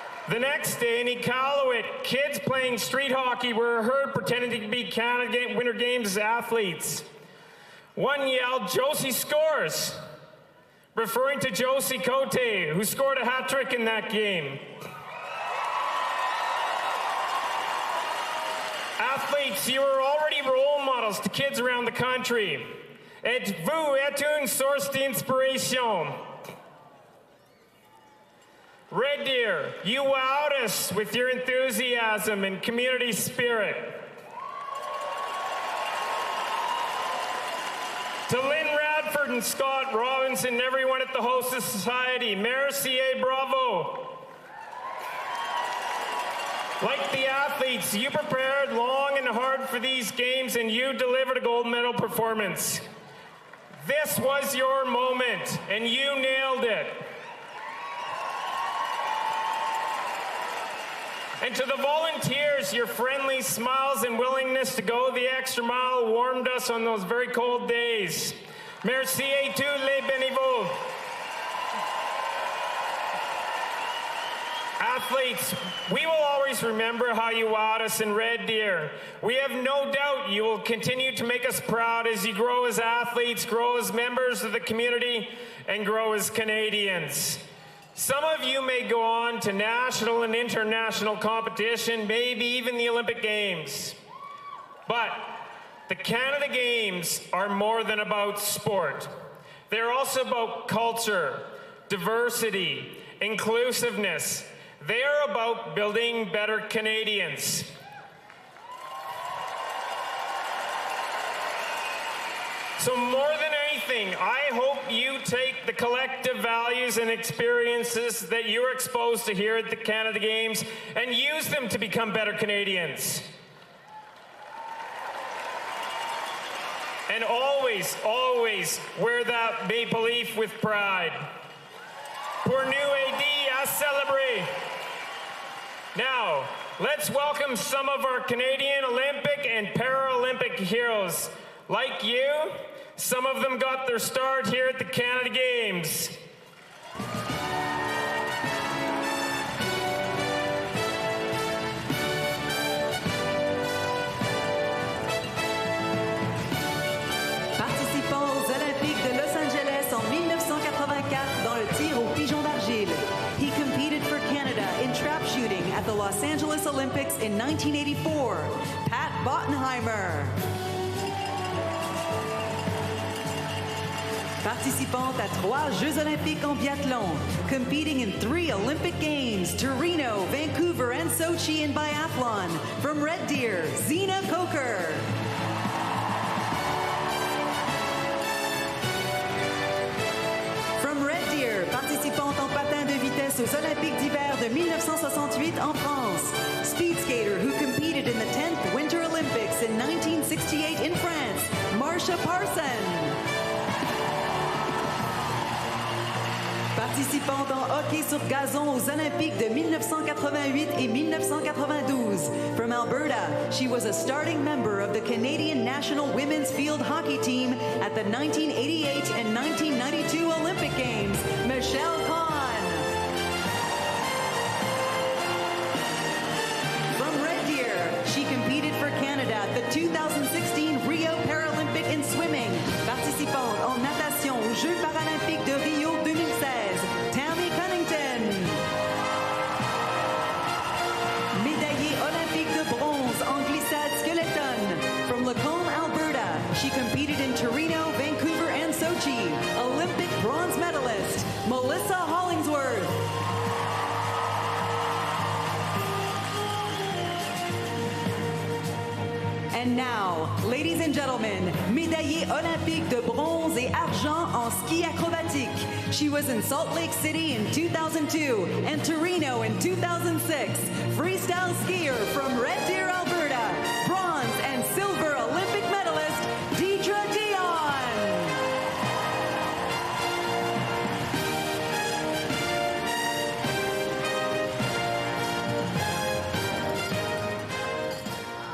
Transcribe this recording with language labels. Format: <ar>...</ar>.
<en>The next day in Iqaluit, kids playing street hockey were heard pretending to be Canada Winter Games athletes. One yelled, "Josie scores." referring to Josie Cote, who scored a hat trick in that game. Athletes, you are already role models to kids around the country.</en> <fr>Et vous êtes une source d'inspiration.</fr> <en>Red Deer, you wowed us with your enthusiasm and community spirit. To Lynn Radford and Scott Robinson and everyone at the Hostess Society,</en> <fr>merci et bravo.</fr> <en>Like the athletes, you prepared long and hard for these games and you delivered a gold medal performance. This was your moment and you nailed it. And to the volunteers, your friendly smiles and willingness to go the extra mile warmed us on those very cold days.</en> <fr>Merci à tous les bénévoles.</fr> <en>Athletes, we will always remember how you wowed us in Red Deer. We have no doubt you will continue to make us proud as you grow as athletes, grow as members of the community, and grow as Canadians. Some of you may go on to national and international competition, maybe even the Olympic Games. But the Canada Games are more than about sport. They're also about culture, diversity, inclusiveness. They are about building better Canadians. So more than anything, I hope you take the collective values and experiences that you're exposed to here at the Canada Games and use them to become better Canadians. And always, always wear that maple leaf with pride.</en> <fr>Pour nous aider à célébrer.</fr> <en>Now, let's welcome some of our Canadian Olympic and Paralympic heroes. Like you, some of them got their start here at the Canada Games.</en> <fr>Participant aux Olympiques de Los Angeles en 1984 dans le tir au pigeon d'argile.</fr> <en>He competed for Canada in trap shooting at the Los Angeles Olympics in 1984. Pat Bottenheimer.</en> <fr>Participant à 3 Jeux olympiques en biathlon,</fr> <en>competing in 3 Olympic Games, Torino, Vancouver, and Sochi in biathlon. From Red Deer, Zina Coker. From Red Deer,</en> <fr>participante en patin de vitesse aux Olympiques d'hiver de 1968 en France.</fr> <en>Speed skater who competed in the 10th Winter Olympics in 1968 in France, Marsha Parson.</en> <fr>Participante en hockey sur gazon aux Olympiques de 1988 et 1992.</fr> <en>From Alberta, she was a starting member of the Canadian National Women's Field Hockey Team at the 1988 and 1992 Olympic Games, Michelle Kahn. From Red Deer, she competed for Canada at the 2016 Rio Paralympic in swimming.</en> <fr>Participante en natation aux Jeux paralympiques de Rio 2016. Tammy Cunnington. Médaillée olympique de bronze en glissade skeleton.</fr> <en>From Lacombe, Alberta, she competed in Torino, Vancouver, and Sochi. Olympic bronze medalist, Melissa Hollingsworth. And now, ladies and gentlemen,</en> <fr>médaillée olympique de bronze et argent en ski acrobatique.</fr> <en>She was in Salt Lake City in 2002 and Torino in 2006. Freestyle skier from Red Deer, Alberta. Bronze and silver Olympic medalist, Deidre Dion.</en>